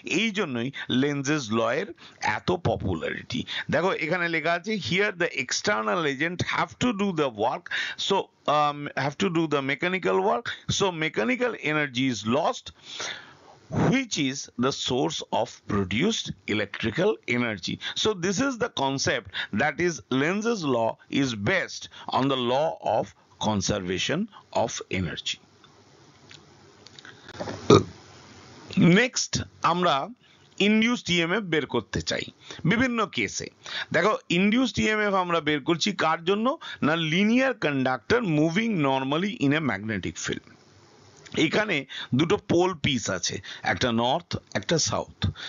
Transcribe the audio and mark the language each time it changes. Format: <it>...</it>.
<bn>এই জন্যই লেন্জেস ল এর এত পপুলারিটি। দেখো এখানে লেখা আছে</bn> <en>Here the external agent have to do the work, so have to do the mechanical work, so mechanical energy is lost, which is the source of produced electrical energy. So this is the concept, that is Lenz's law is based on the law of conservation of energy.</en> <bn>Next আমরা induced EMF বের করতে চাই বিভিন্ন কেসে। দেখো induced EMF আমরা বের করছি কার জন্য, না</bn> <en>Linear conductor moving normally in a magnetic field.</en> <bn>এখানে দুটো পোল পিস আছে, একটা নর্থ একটা সাউথ।</bn>